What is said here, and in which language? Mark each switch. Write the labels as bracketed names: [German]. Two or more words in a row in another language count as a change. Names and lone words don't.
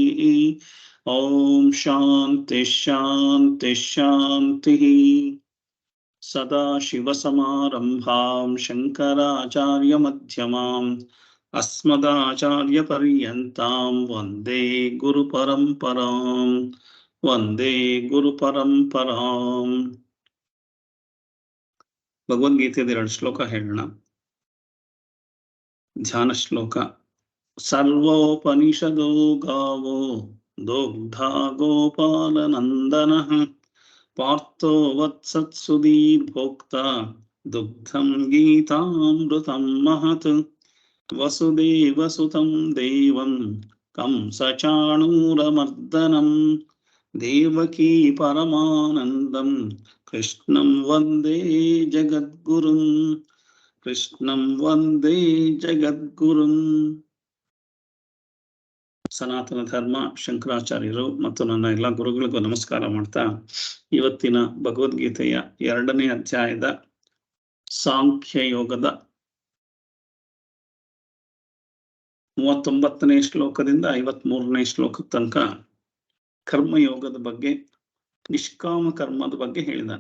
[Sanskrit] ॐ शान्तिः शान्तिः शान्तिः। सदाशिवसमारम्भां शङ्कराचार्यमध्यमाम् अस्मदाचार्यपर्यन्तां वन्दे गुरुपरम्पराम् वन्दे गुरुपरम्पराम्। [Kannada] ಭಗವದ್ಗೀತೆಯ 2 ಶ್ಲೋಕ ಹೇಳೋಣ. ಧ್ಯಾನ ಶ್ಲೋಕ. [Sanskrit] ಸರ್ವೋಪನಿಷದೋ ಗಾವೋ ದೋಗ್ಧಾ ಗೋಪಾಲನಂದನಃ ಪಾರ್ಥೋ ವತ್ಸತ್ಸುಧೀರ್ಭೋಕ್ತಾ ದುಗ್ಧಂ ಗೀತಾಮೃತಂ ಮಹತ್ ವಸುದೇವಸುತಂ ದೇವಂ ಕಂಸಚಾಣೂರಮರ್ದನಂ ದೇವಕೀ ಪರಮಾನಂದಂ ಕೃಷ್ಣಂ ವಂದೇ ಜಗದ್ಗುರುಂ ಕೃಷ್ಣಂ ವಂದೇ ಜಗದ್ಗುರುಂ. [Kannada] ಸನಾತನ ಧರ್ಮ ಶಂಕರಾಚಾರ್ಯರು ಮತ್ತು ನನ್ನ ಎಲ್ಲ ಗುರುಗಳಿಗೂ ನಮಸ್ಕಾರ ಮಾಡ್ತಾ, ಇವತ್ತಿನ ಭಗವದ್ಗೀತೆಯ 2ನೇ ಅಧ್ಯಾಯದ ಸಾಂಖ್ಯ ಯೋಗದ 39ನೇ ಶ್ಲೋಕದಿಂದ 53ನೇ ಶ್ಲೋಕದ ತನಕ ಕರ್ಮಯೋಗದ ಬಗ್ಗೆ, ನಿಷ್ಕಾಮ ಕರ್ಮದ ಬಗ್ಗೆ ಹೇಳಿದಾನೆ.